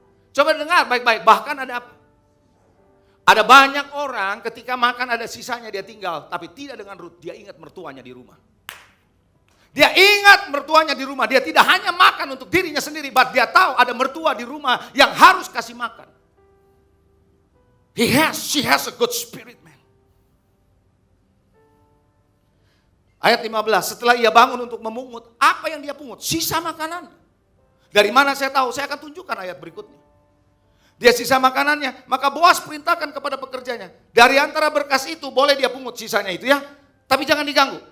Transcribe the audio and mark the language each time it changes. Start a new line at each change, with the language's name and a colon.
Indonesian: Coba dengar baik-baik, bahkan ada apa? Ada banyak orang ketika makan ada sisanya dia tinggal. Tapi tidak dengan Rut, dia ingat mertuanya di rumah. Dia ingat mertuanya di rumah. Dia tidak hanya makan untuk dirinya sendiri, but dia tahu ada mertua di rumah yang harus kasih makan.
English: She has a good spirit, man.
Indonesian: Ayat 15, setelah ia bangun untuk memungut, apa yang dia pungut? Sisa makanan. Dari mana saya tahu? Saya akan tunjukkan ayat berikutnya. Dia sisa makanannya, maka Boas perintahkan kepada pekerjanya. Dari antara berkas itu boleh dia pungut sisanya itu ya. Tapi jangan diganggu.